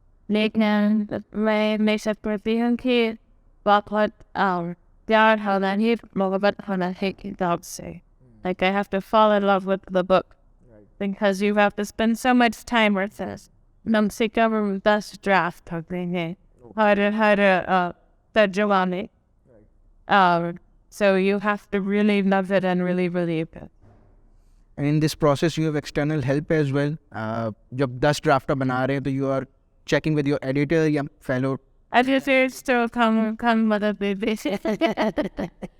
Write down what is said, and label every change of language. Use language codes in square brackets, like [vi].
[hi] लेकिन मैं हमेशा करती हूँ कि बहुत प्यार होना ही मोहब्बत होना है किताब से. [en] Like I have to fall in love with the book because you have to spend so much time with it. [hi] कम से कम 10 draft होते हैं हर तर्जुमा में. [en] So you have to really love it and really believe it. And in this process you have external help as well. [hi] जब 10 draft बना रहे हैं तो [en] you are checking with your editor [hi] या fellow. Editors तो कम मदद देते हैं.